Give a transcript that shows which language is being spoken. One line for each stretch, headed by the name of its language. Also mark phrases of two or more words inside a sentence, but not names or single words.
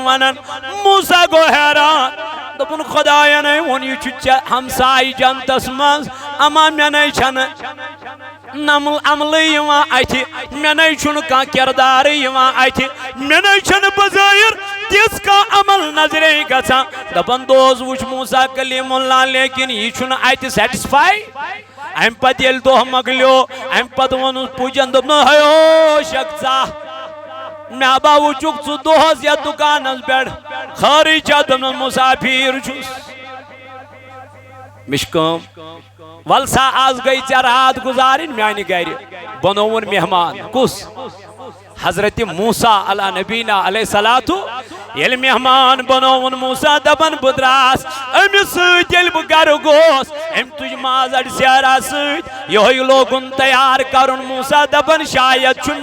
Kashmiri: ونان موسیٰ گوٚو حیران دوٚپُن خۄداینٕے ووٚن یہِ چھُ ژےٚ ہمساے جنتس منٛز اما مےٚ نَے چھنہٕ عملٕے یِوان اَتھِ مےٚ نَے چھُنہٕ کانٛہہ کِردارٕے یِوان اَتھِ مےٚ نَے چھنہٕ بظٲہِر تِژھ کانٛہہ عمل نظرے گژھان دپان دوس وٕچھ موسیٰ کلیم اللہ لیکن یہِ چھُنہٕ اَتہِ سیٹسفاے امہِ پتہٕ ییٚلہِ دۄہ مۄکلیو امہِ پتہٕ ووٚنُس پُجن دوٚپُن ہیو شک ژا مےٚ با وٕچھُکھ ژٕ دۄہس یتھ دُکانس پٮ۪ٹھ خٲرٕے چھا دوٚپُن مُسافِر چھُس مےٚ چھِ کٲم ول سا آز گٔے ژےٚ رات گُزارٕنۍ میانہِ گرِ بنووُن مہمان کُس حضرت موسیٰ
Arabic: علیٰ نبینا علیہ الصلوۃ
Kashmiri: ییٚلہِ مہمان بنووُن موسیٰ دپان بہٕ دراس أمِس سۭتۍ ییٚلہِ بہٕ گرٕ گوس أمۍ تُج ماز اَڑِ سیرا سۭتۍ یِہوے لوگُن تیار کرُن موسیٰ دپان شاید چھُ